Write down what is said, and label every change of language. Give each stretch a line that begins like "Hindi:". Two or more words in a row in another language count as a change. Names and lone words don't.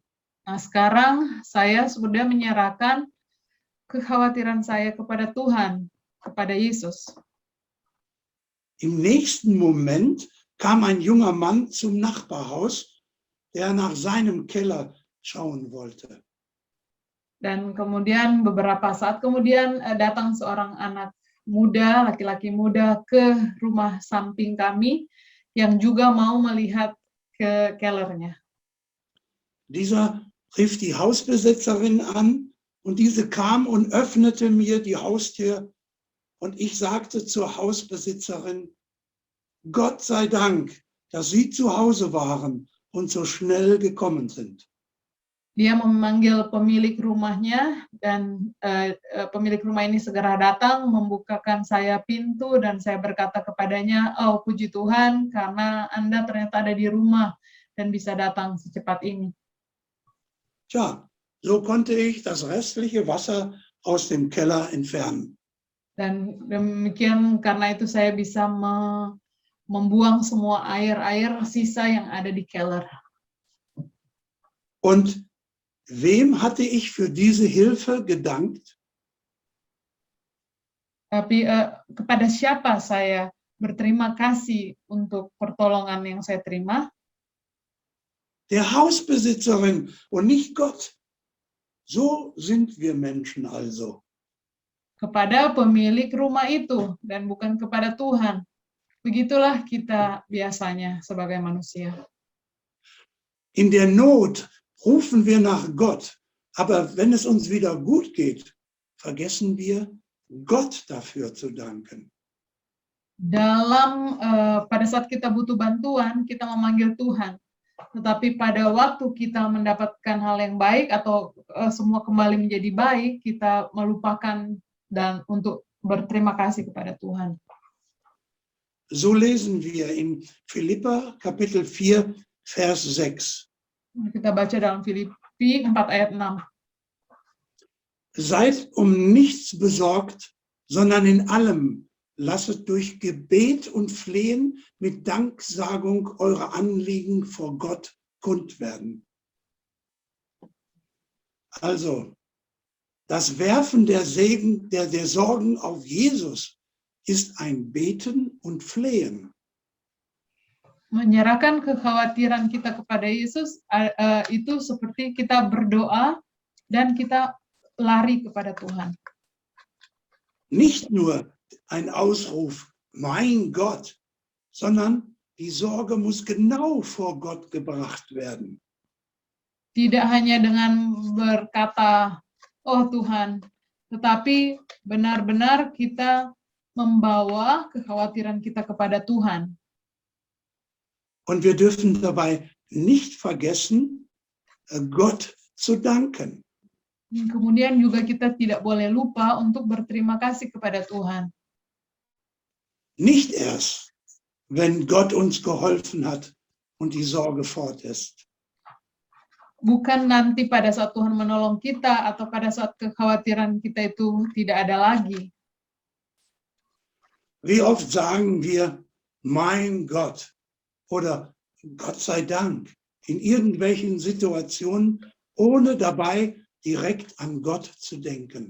Indonesian: Nah, sekarang saya sudah menyerahkan kekhawatiran saya kepada Tuhan, kepada Yesus.
German: Im nächsten Moment kam ein junger Mann zum Nachbarhaus, der nach seinem Keller schauen wollte.
Indonesian: Dan kemudian beberapa saat kemudian datang seorang anak muda, laki-laki muda ke rumah samping kami yang juga mau melihat ke kellernya.
German: Dieser rief die Hausbesitzerin an und diese kam und öffnete mir die Haustür und ich sagte zur Hausbesitzerin, Gott sei Dank, dass Sie zu Hause waren und so schnell gekommen sind.
Indonesian: Dia memanggil pemilik rumahnya dan pemilik rumah ini segera datang membukakan saya pintu dan saya berkata kepadanya, oh puji Tuhan karena Anda ternyata ada di rumah dan bisa datang secepat ini.
German: Tja, so konnte ich das restliche Wasser aus dem Keller entfernen.
Indonesian: Dan demikian karena itu saya bisa membuang semua air sisa yang ada di keller.
German: Und wem hatte ich für diese Hilfe gedankt?
Indonesian: Tapi kepada siapa saya berterima kasih untuk pertolongan yang saya terima?
German: Der Hausbesitzerin und nicht Gott. So sind wir Menschen also.
Indonesian: Kepada pemilik rumah itu dan bukan kepada Tuhan. Begitulah kita biasanya sebagai manusia.
German: In der Not rufen wir nach Gott, aber wenn es uns wieder gut geht, vergessen wir, Gott dafür zu danken.
Indonesian: Pada saat kita butuh bantuan, kita memanggil Tuhan. Tetapi pada waktu kita mendapatkan hal yang baik atau semua kembali menjadi baik, kita melupakan dan untuk berterima kasih kepada Tuhan.
German: So lesen wir in Philipper Kapitel 4, Vers 6.
Indonesian: Kita baca dalam Filipi 4 ayat 6.
German: Seid um nichts besorgt, sondern in allem lasset durch Gebet und Flehen mit Danksagung eure Anliegen vor Gott kund werden. Also, das Werfen der Sorgen auf Jesus ist ein Beten und Flehen.
Indonesian: Menyerahkan kekhawatiran kita kepada Yesus itu seperti kita berdoa dan kita lari kepada Tuhan.
German: Nicht nur ein Ausruf, mein Gott, sondern die Sorge muss genau vor Gott gebracht werden.
Indonesian: Tidak hanya dengan berkata, oh Tuhan, tetapi benar-benar kita membawa kekhawatiran kita kepada Tuhan.
German: Und wir dürfen dabei nicht vergessen, Gott zu danken.
Indonesian: Kemudian juga kita tidak boleh lupa untuk berterima kasih kepada Tuhan.
German: Nicht erst, wenn Gott uns geholfen hat und die Sorge fort ist.
Indonesian: Bukan nanti pada saat Tuhan menolong kita atau pada saat kekhawatiran kita itu tidak ada lagi.
German: Wie oft sagen wir, mein Gott oder Gott sei Dank in irgendwelchen Situationen, ohne dabei direkt an Gott zu denken.